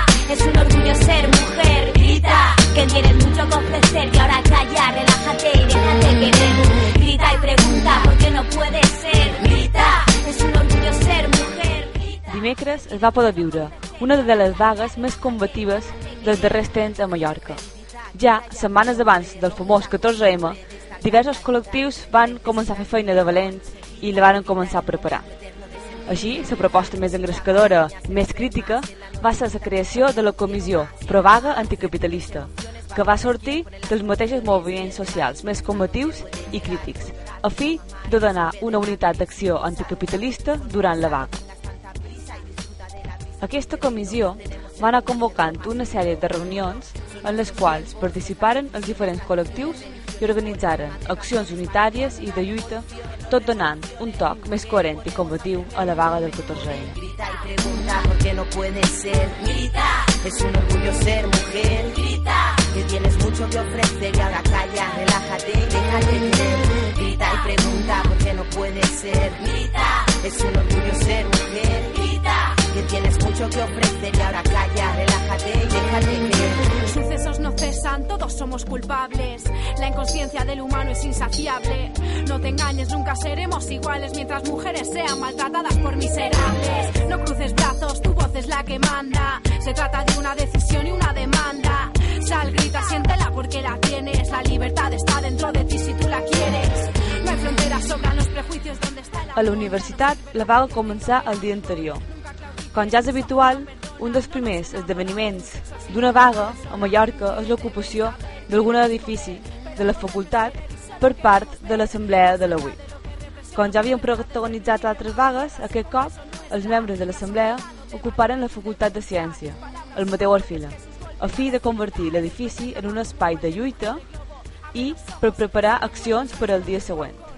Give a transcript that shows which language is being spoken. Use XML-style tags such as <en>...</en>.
<es>Es un orgullo ser mujer, grita, que tienes mucho que ofrecer y ahora calla, relájate y déjate querer. Grita y pregunta, ¿por qué no puede ser? Grita, es un orgullo ser mujer, grita.</es> <ca>Dimecres es va poder viure una de les vagues més combatives dels darrers temps a Mallorca. Ja setmanes abans del famós 14M, diversos col·lectius van començar a fer feina de valents i la van començar a preparar. Així, la proposta més engrescadora, més crítica, va ser la creació de la comissió Provaga Anticapitalista, que va sortir dels mateixos moviments socials més combatius i crítics, a fi de donar una unitat d'acció anticapitalista durant la vaga. Aquesta comissió va anar convocant una sèrie de reunions en les quals participaren els diferents col·lectius i organitzaren accions unitàries i de lluita, tot donant un toc més coherent i combatiu a la vaga del 14M.</ca> <es>Grita y pregunta por qué no puede ser. Grita, es un orgullo ser mujer. Grita, que tienes mucho que ofrecer y ahora calla, relájate, déjate ser. Grita y pregunta por qué no puede ser. Grita, es un orgullo ser mujer. Grita, que tienes mucho que ofrecer y ahora calla, relájate, déjate ser. Sucesos no cesan, todos somos culpables. La inconsciencia del humano es insaciable. No te engañes, nunca seremos iguales mientras mujeres sean maltratadas por miserables. No cruces brazos, tu voz es la que manda. Se trata de una decisión y una demanda. Sal, grita, siéntela porque la tienes. La libertad está dentro de ti si tú la quieres. No hay fronteras, sobran los prejuicios donde está la...</es> <ca>A la universitat la vaga comença el dia anterior. Com ja és habitual, un dels primers esdeveniments d'una vaga a Mallorca és l'ocupació d'algun edifici de la facultat per part de l'Assemblea de la UIL. Com ja havien protagonitzat altres vagues, aquest cop els membres de l'Assemblea ocuparen la Facultat de Ciència, el Mateu Orfila, a fi de convertir l'edifici en un espai de lluita i per preparar accions per al dia següent.</ca>